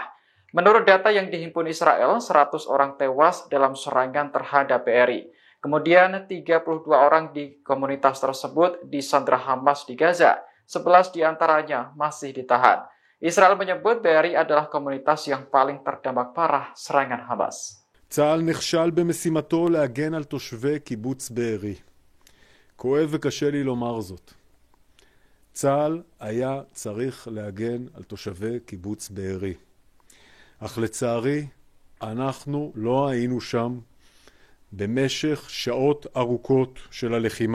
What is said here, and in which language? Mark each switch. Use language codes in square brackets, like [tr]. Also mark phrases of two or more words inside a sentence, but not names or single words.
[id] Menurut data yang dihimpun Israel, 100 orang tewas dalam serangan terhadap BRI. Kemudian, 32 orang di komunitas tersebut disandra Hamas di Gaza. 11 diantaranya masih ditahan. Israel menyebut BRI adalah komunitas yang paling terdampak parah serangan Hamas. [he] צה"ל נכשל במשימתו להגן על תושבי קיבוץ בארי. כואב וקשה לי לומר זאת. צה"ל היה צריך להגן על תושבי קיבוץ בארי. אך לצערי, אנחנו לא היינו שם במשך שעות ארוכות של הלחימה.